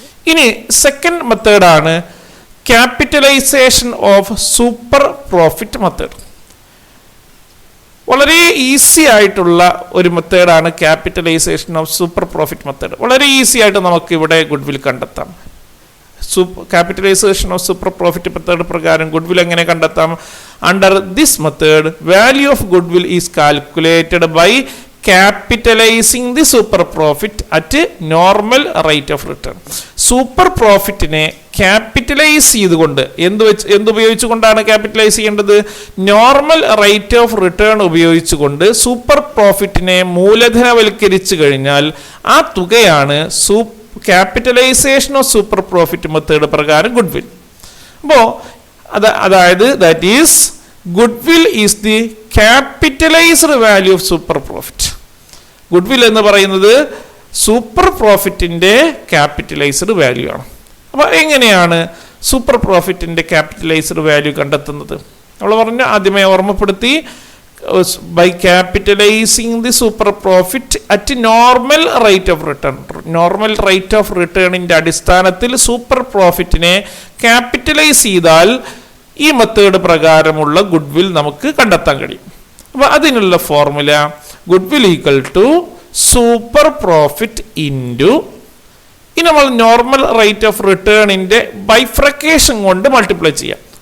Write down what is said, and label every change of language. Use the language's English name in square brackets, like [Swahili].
[Malayalam] ഇനി സെക്കൻഡ് മെത്തേഡാണ് capitalisation of super profit method. വളരെ ഈസി ആയിട്ടുള്ള ഒരു മെത്തേഡാണ് capitalisation of super profit method. വളരെ ഈസി ആയിട്ട് നമുക്ക് ഇവിടെ ഗുഡ്വിൽ കണ്ടെത്താം. capitalization of super profit method പ്രകാരം goodwill എങ്ങനെ കണ്ടെത്താം? [English] Under this method, value of goodwill is calculated by capitalizing the super profit at normal rate of return. [Malayalam] Super പ്രോഫിറ്റിനെ capitalise ചെയ്തുകൊണ്ട് എന്തുപയോഗിച്ചുകൊണ്ടാണ് capitalise ചെയ്യേണ്ടത്? നോർമൽ റേറ്റ് ഓഫ് റിട്ടേൺ ഉപയോഗിച്ചുകൊണ്ട് super പ്രോഫിറ്റിനെ മൂലധനവൽക്കരിച്ചു കഴിഞ്ഞാൽ ആ തുകയാണ് capitalisation of super profit method പ്രകാരം goodwill. അപ്പോൾ അതായത് [English] That is goodwill is the capitalized value of super profit. [Malayalam] Goodwill എന്ന് പറയുന്നത് സൂപ്പർ പ്രോഫിറ്റിന്റെ ക്യാപിറ്റലൈസ്ഡ് വാല്യൂ ആണ്. അപ്പോൾ എങ്ങനെയാണ് സൂപ്പർ പ്രോഫിറ്റിന്റെ ക്യാപിറ്റലൈസ്ഡ് വാല്യൂ കണ്ടെത്തുന്നത്? നമ്മൾ പറഞ്ഞ ആദ്യമേ ഓർമ്മപ്പെടുത്തി, [English] by capitalizing the super profit at normal rate of return. [Malayalam] Normal rate of റിട്ടേണിന്റെ അടിസ്ഥാനത്തിൽ സൂപ്പർ പ്രോഫിറ്റിനെ ക്യാപിറ്റലൈസ് ചെയ്താൽ ഈ മെത്തേഡ് പ്രകാരമുള്ള ഗുഡ്വിൽ നമുക്ക് കണ്ടെത്താൻ കഴിയും. അപ്പോൾ അതിനുള്ള formula goodwill equal to super profit into നമ്മൾ നോർമൽ റേറ്റ് ഓഫ് റിട്ടേണിന്റെ ബൈഫ്രക്കേഷൻ കൊണ്ട് മൾട്ടിപ്ലൈ ചെയ്യാം.